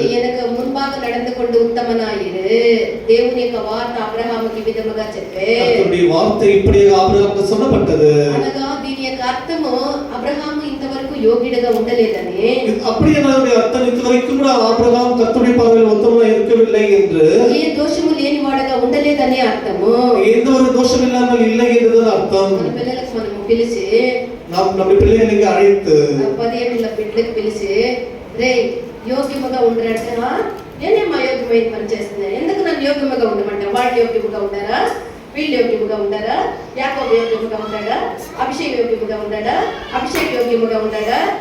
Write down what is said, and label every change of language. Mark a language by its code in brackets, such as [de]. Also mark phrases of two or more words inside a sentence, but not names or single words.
[te] దేవుని యొక్క వార్త అబ్రహాముకి ఈ విధముగా చెప్పే కర్తరుడి వార్త ఇప్పుడే ఆబ్రహాముకు சொல்லப்பட்டது. అనగా దీని యొక్క అర్థము అబ్రహాము ఇంతవరకు యోగ్యుడిగా ఉండలేదని, [ta] அப்படியே அதனுடைய அர்த்தம் இதுவரைக்கும் கூட ஆபிரகாம் கர்த்தருடைய பார்வையில் உத்தமனாய் இருக்கவில்லை என்று, [te] ఏ దోషము లేనివాడుగా ఉండలేదని అర్థము, [ta] எந்த ஒரு தோஷம் இல்லாமல் இல்லை என்றுதான் அர்த்தம். [te] మన పిల్లలకు మనము పిలిచి [ta] நம்ம பிள்ளைகளுக்கு அழைத்து [te] 10 ఏళ్ల బిడ్డలకు పిలిచి రే యోగ్యముగా ఉండరంటా, నేనేమో యోగ్యమైన పని చేస్తున్నాను, ఎందుకు నన్ను యోగ్యముగా ఉండమంటా? వాళ్ళు యోగ్యముగా ఉండారా? వీళ్ళు యోగ్యముగా ఉండారా? యాకోబు యోగ్యముగా ఉండాడా? అభిషేక్ యోగ్యముగా ఉండాడా? అభిషేక్ యోగ్యముగా ఉండాడా?